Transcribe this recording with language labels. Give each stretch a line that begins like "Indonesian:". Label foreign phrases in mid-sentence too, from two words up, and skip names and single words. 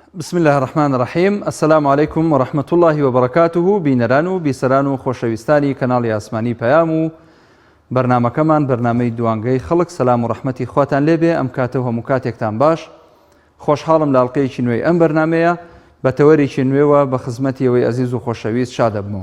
Arabic: بسم الله الرحمن الرحيم. السلام عليكم ورحمة الله وبركاته.
Central Kurdish: بینەران و بیسەران و خۆشەویستانی کەناڵی ئاسمانی پەیام و بەرنامەکەمان بەرنامەی دوانگەی خەڵک سەلام و ڕەحمەتی خواتان لێبێ. ئەم کاتە و هەموو کاتێکتان باش. خۆشحاڵم لە ئەڵقەیەکی نوێی ئەم بەرنامەیە بە تەوەرێکی نوێوە بە خزمەتی ئەوەی ئەزیز و خۆشەویست شاد دەبمەوە.